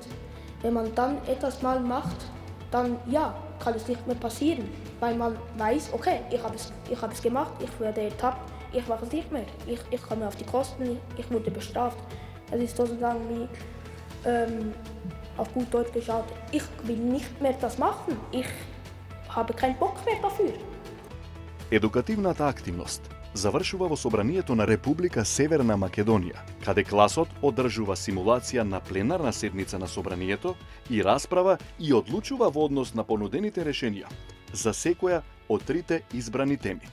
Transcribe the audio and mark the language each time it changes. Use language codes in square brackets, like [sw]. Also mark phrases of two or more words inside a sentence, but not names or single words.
[de] Wenn man dann etwas mal macht, dann ja, kann es nicht mehr passieren, weil man weiß, okay, ich habe es gemacht, ich werde ertappt, ich mache es nicht mehr, ich komme auf die Kosten, ich wurde bestraft. Es ist sozusagen wie auf gut Deutsch geschaut, ich will nicht mehr das machen, ich habe keinen Bock mehr dafür. [mk] Едукативната активност завршува во Собранието на Република Северна Македонија, каде класот одржува симулација на пленарна седница на Собранието и расправа и одлучува во однос на понудените решенија за секоја од 3 избрани теми.